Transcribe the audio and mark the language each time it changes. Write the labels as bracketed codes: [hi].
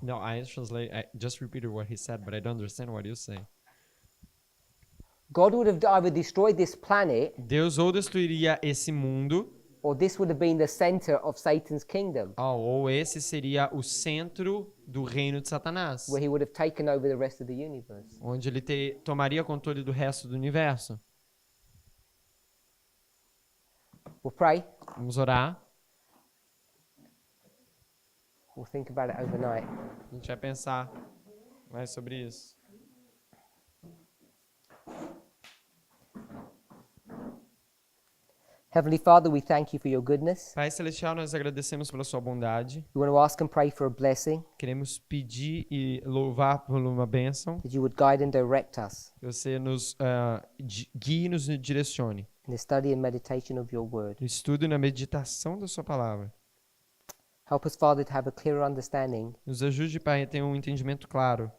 [en] No, I just repeated what he said, but I don't understand what you say. God would have either destroyed this planet, [pt] Deus ou destruiria esse mundo, [en] or this would have been the center of Satan's kingdom, [pt] ou esse seria o centro do reino de Satanás, [en] where he would have taken over the rest of the universe. [pt] onde ele tomaria controle do resto do universo. [en] We'll pray. [pt] Vamos orar. [en] We'll think about it overnight. [pt] A gente vai pensar mais sobre isso. [en] Heavenly Father, we thank you for your goodness. [pt] Pai Celestial, nós agradecemos pela sua bondade. [en] We want to ask and pray for a blessing, [pt] Queremos pedir e louvar por uma bênção. [en] that you would guide and direct us [pt] Que você nos guie e nos direcione. [en] in the study and meditation of your word. [pt] No estudo e na meditação da sua palavra. [en] Help us, Father, to have a clearer understanding [pt] Nos ajude, Pai, a ter um entendimento claro